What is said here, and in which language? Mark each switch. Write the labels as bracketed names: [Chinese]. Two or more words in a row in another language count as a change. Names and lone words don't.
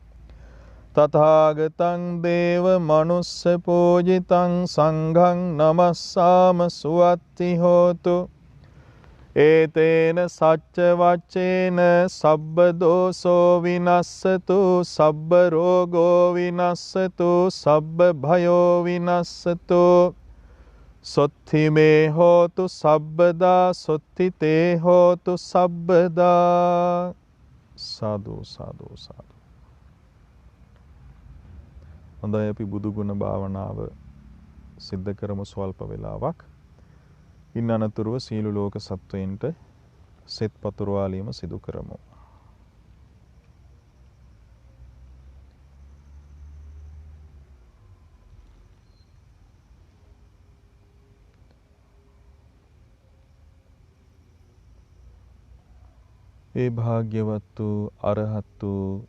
[Pali] තථාගතං දේව මනුස්ස පූජිතං සංඝං නමස්සාම සුවත්ති හෝතු ඒතේන සච්ච වච්චේන සබ්බ දෝසෝ විනස්සතු සබ්බ රෝගෝ විනස්සතු සබ්බ භයෝ විනස්සතු සොත්ති මේ හෝතු සබ්බදා සොත්ති තේ හෝතු සබ්බදා. [Sinhala] සාදු සාදු සාදු. හොඳයි, අපි බුදු ගුණ භාවනාව සිද්ධ කරමු ස්වල්ප වේලාවක්. ඉන් අනතුරුව සීල ලෝක සත්වයින්ට සෙත් පතුරවාලීම සිදු කරමු. ඒ භාග්‍යවත් වූ අරහත් වූ